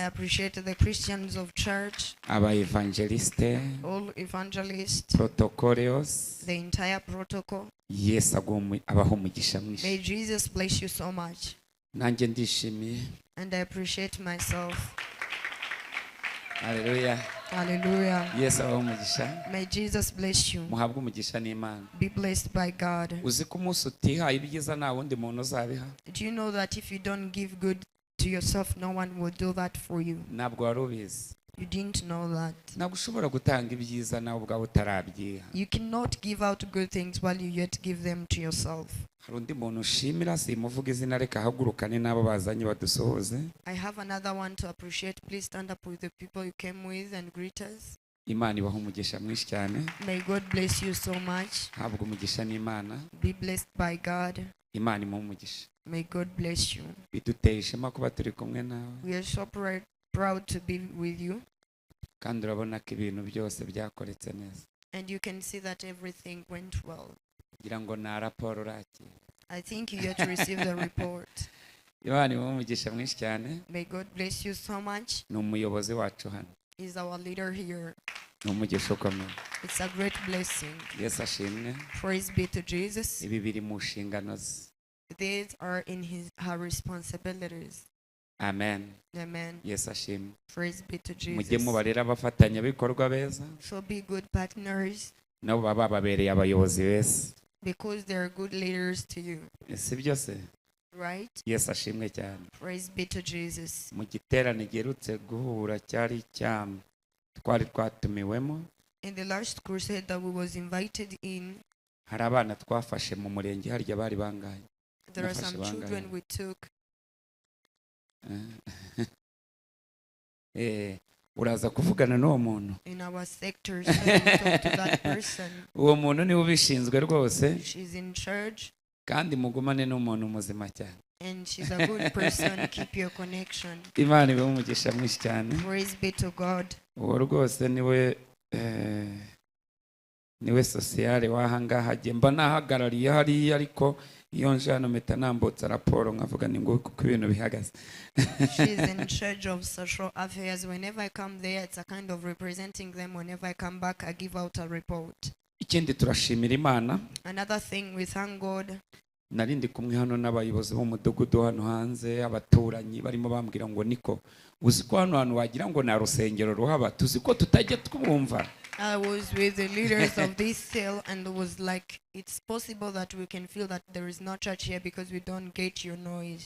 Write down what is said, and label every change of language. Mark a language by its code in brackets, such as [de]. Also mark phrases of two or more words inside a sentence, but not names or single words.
[en] I appreciate the Christians of church, [rw] aba evangeliste, [en] all evangelists, [rw] protocoleos. [en] the entire protocol. [rw] Yesu abahe umugisha mwinshi. [en] May Jesus bless you so much. [rw] nanjye ndishimiye. [en] And I appreciate myself. [rw] Haleluya. [en] Hallelujah. [rw] Yesu abahe umugisha. [en] May Jesus bless you. [rw] muhabwe umugisha n'Imana. [en] Be blessed by God. [rw] uzi ko umunsi utihaye ibyiza nta wundi muntu uzabiha. [en] Do you know that if you don't give good to yourself, no one will do that for you? [rw] ntabwo wari ubizi. [en] You didn't know that. [rw] ntabwo ushobora gutanga ibyiza nawe ubwawe utarabyiha. [en] You cannot give out good things while you yet give them to yourself. [rw] hari undi muntu ushimira, simuvuga izina, reka ahagurukane n'abo bazanye badusuhuze. [en] I have another one to appreciate. Please stand up with the people you came with and greet us. [rw] Imana ibahe umugisha mwinshi cyane. [en] May God bless you so much. [rw] habwa umugisha n'Imana. [en] Be blessed by God. [rw] Imana imuhe umugisha. [en] May God bless you. [rw] biduteye ishema kuba turi kumwe nawe, [en] We are so proud to be with you. [rw] kandi urabona ko ibintu byose byakoretse neza. [en] And you can see that everything went well. [rw] ngira ngo na raporo urakira. [en] I think you yet to receive the report. [rw] Imana imuhe umugisha mwinshi cyane. [en] May God bless you so much. [rw] ni umuyobozi wacu hano. [en] He's our leader here. [rw] ni umugisha ukomeye. [en] It's a great blessing. [rw] Yesu ashimwe. [en] Praise be to Jesus. [rw] ibi biri mu nshingano ze. [en] These are in her responsibilities. [rw] Amen. [en] Amen. [rw] Yesu ashimwe. [en] Praise be to [rw] mujye [en] Jesus. [rw] mubarera abafatanyabikorwa beza, [en] So be good partners [rw] nabo baba babereye abayobozi beza. [en] because they're good leaders to you. [rw] si byo se? [en] Right? [rw] Yesu ashimwe cyane. [en] Praise be to Jesus. [rw] mu giterane giherutse guhura cyari cyam twari twatumiwemo, [en] In the last crusade that we was invited in, [rw] hari abana twafashe mu murenge harya bari bangahe. [en] there are some [rw] Nafashe [en] children [rw] bangahe? [en] we took. [rw] uraza kuvugana n'uwo muntu. [en] In our sectors, so we talk to that person. [rw] uwo muntu niwe ubishinzwe rwose, [en] She's in church [rw] kandi mugumane n'umuntu muzima cyane. [en] and she's a good person. Keep your connection. [rw] Imana ibe umugisha mwinshi cyane. [en] Praise be to God. [rw] Uwo rwose niwe sociale wahangaha jye mba nahagarariye hariya, ariko iyo nje hano mpita nambutsa raporo nkavuga ni nguko uko ibintu bihagaze. [en] She's in charge of social affairs. Whenever I come there, it's a kind of representing them. Whenever I come back, I give out a report. [rw] Ikindi turashimira Imana. [en] Another thing, we thank God. [rw] Nari ndi kumwe hano n'abayobozi b'umudugudu hano hanze, abaturanyi barimo bambwira ngo niko uzi ko hano hantu wagira ngo na rusengero ruhaba, tuzi ko tutajya twumva. [en] I was with the leaders of this cell and was like, it's possible that we can feel that there is no church here because we don't get your noise.